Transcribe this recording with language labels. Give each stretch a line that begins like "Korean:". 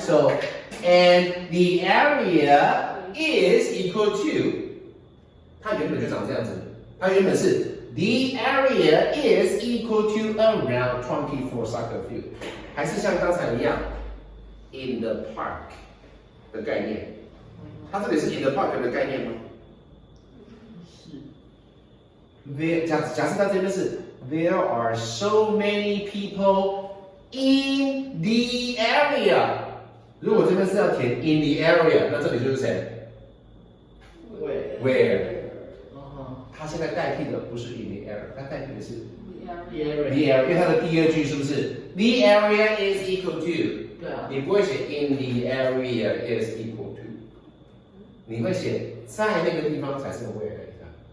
English: So, and the area is equal to,
Chinese: 它原本就长这样子，它原本是
English: the area is equal to around 24 soccer field，
Chinese: 还是像刚才一样
English: in the park
Chinese: 的概念。它这里是 in the park 的概念吗？是。假设它这边是
English: There are so many people in the area。
Chinese: 如果这边是要填 in the area， 那这里就是谁 ？Where？它现在代替的不是 in the area， 它代替的是 the area， 因为它的第二句是不是 the area is equal to？对啊。你不会写
English: in the area is equal to，
Chinese: 你会写在那个地方才是 where 的。